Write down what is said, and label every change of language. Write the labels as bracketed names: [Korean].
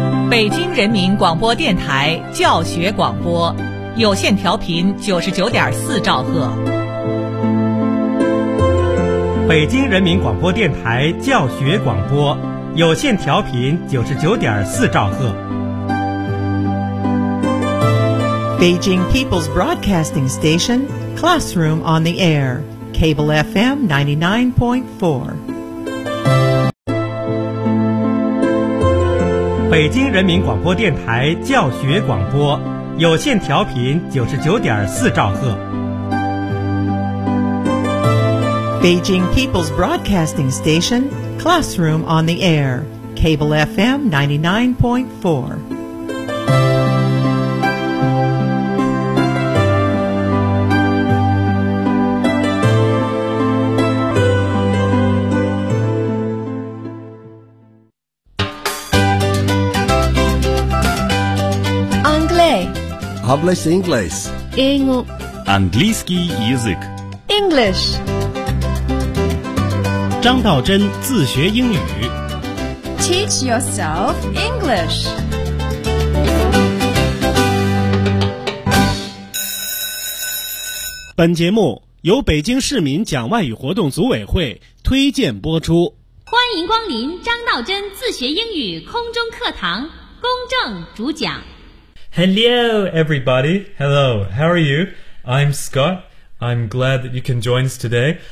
[Chinese] 北京人民广播电台教学广播，有线调频99.4兆赫。北京人民广播电台教学广播，有线调频99.4兆赫。 [English] Beijing People's Broadcasting Station, Classroom on the Air, Cable FM 99.4. [Chinese] 北京人民广播电台教学广播，有线调频99.4兆赫。 [English] Beijing People's Broadcasting Station, Classroom on the Air, Cable FM 99.4. English, English. [Russian] английский язык. [English] English. [Chinese] 张道真自学英语. [English] Teach yourself English. [Chinese] 本节目由北京市民讲外语活动组委会推荐播出。欢迎光临张道真自学英语空中课堂，公正主讲。 [English] Hello, everybody. Hello, how are you? I'm Scott. I'm glad that you can join us today.